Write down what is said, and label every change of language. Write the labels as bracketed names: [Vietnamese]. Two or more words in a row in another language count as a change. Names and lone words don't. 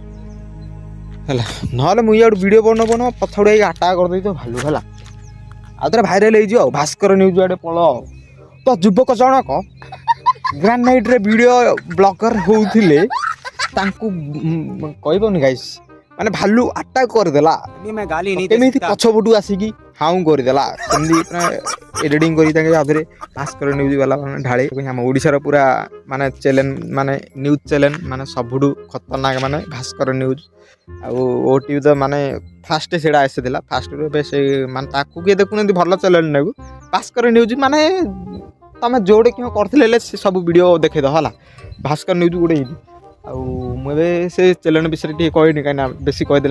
[Odia] ହେଲା ନହେଲେ ମୁଁ ଇଆଡ଼ୁ ଭିଡ଼ିଓ ବନ ପଥର ହେଇକି ଆଟାକ୍ କରିଦେଇଥିବ ଭାଲୁ ହେଲା ଆଉ ଥରେ ଭାଇରାଲ୍ ହେଇଯିବ ଆଉ ଭାସ୍କର ନ୍ୟୁଜ୍ ଆଡ଼େ ପଳ ଆଉ ତ ଯୁବକ ଜଣକ ଗ୍ରାନାଇଟ୍ରେ ଭିଡ଼ିଓ ବ୍ଲଗର ହେଉଥିଲେ ତାଙ୍କୁ କହିବନି ଗାଇସ୍ ମାନେ ଭାଲୁ ଆଟାକ୍ କରିଦେଲା [Hindi] नहीं मैं गाली नहीं दे [Odia] କେମିତି [Hindi] सकता [Odia] ପଛପଟୁ ଆସିକି ହାଉଁ କରିଦେଲା ସେମିତି ଏଡିଟିଂ କରି ତାଙ୍କେ ତାପରେ ଭାସ୍କର ନ୍ୟୁଜ୍ ବାଲା ମାନେ ଢାଳି ଆମ ଓଡ଼ିଶାର ପୁରା ମାନେ ଚ୍ୟାନେଲ୍ ମାନେ ନ୍ୟୁଜ୍ ଚ୍ୟାନେଲ୍ ମାନେ ସବୁଠୁ ଖତରନାକ ମାନେ ଭାସ୍କର ନ୍ୟୁଜ୍ ଆଉ ଓଟିଭି ତ ମାନେ ଫାଷ୍ଟ ସେଇଟା ଆସିଥିଲା ଫାଷ୍ଟରୁ ଏବେ ସେ ମାନେ ତାକୁ କିଏ ଦେଖୁନାହାନ୍ତି ଭଲ ଚ୍ୟାନେଲ୍ ନାକୁ ଭାସ୍କର ନ୍ୟୁଜ୍ ମାନେ ତମେ ଯୋଉଠି କିଏ କରିଥିଲେ ହେଲେ ସେ ସବୁ ଭିଡ଼ିଓ ଦେଖେଇଦବ ହେଲା ଭାସ୍କର ନ୍ୟୁଜ୍ ଗୋଟେ ହେଇଛି ଆଉ ମୁଁ ଏବେ ସେ ଚ୍ୟାନେଲ୍ ବିଷୟରେ ଟିକେ କହିନି କାହିଁକିନା ବେଶୀ କହିଦେଲେ